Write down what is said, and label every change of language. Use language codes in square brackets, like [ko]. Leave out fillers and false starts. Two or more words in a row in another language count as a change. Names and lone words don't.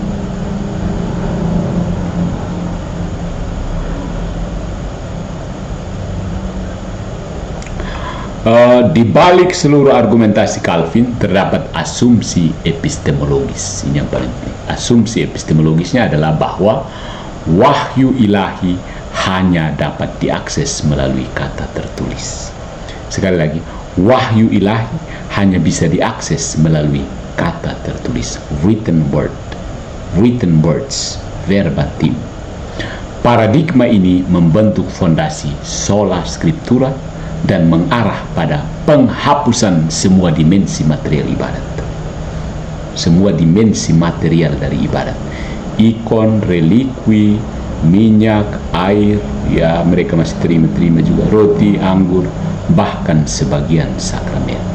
[id] Di balik seluruh argumentasi Calvin terdapat asumsi epistemologis. Ini yang paling penting. Asumsi epistemologisnya adalah bahwa wahyu ilahi hanya dapat diakses melalui kata tertulis. Sekali lagi, wahyu ilahi hanya bisa diakses melalui kata tertulis, [en] written words, verbatim. [id] Paradigma ini membentuk fondasi [la] sola scriptura [id] dan mengarah pada penghapusan semua dimensi material ibadat. Semua dimensi material dari ibadat. Ikon, relikwi, minyak, air, ya mereka masih terima juga roti, anggur, bahkan sebagian sakramen.